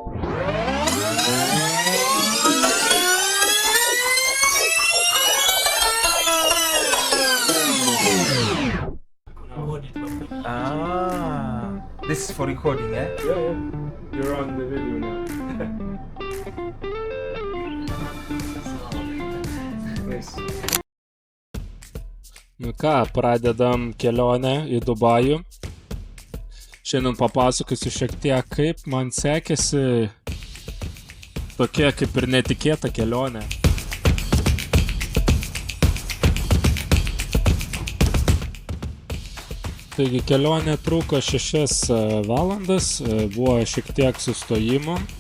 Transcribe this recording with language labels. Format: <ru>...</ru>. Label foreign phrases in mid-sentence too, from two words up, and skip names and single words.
<en>This is for recording, eh? Yeah. You're on the video now. Nice.</en> <lt>Nu ką, pradedam kelionę į Dubajų. Šiandien papasakosiu šiek tiek, kaip man sekėsi tokia kaip ir netikėta kelionė. Taigi kelionė truko 6 valandas, buvo šiek tiek sustojimų.</lt>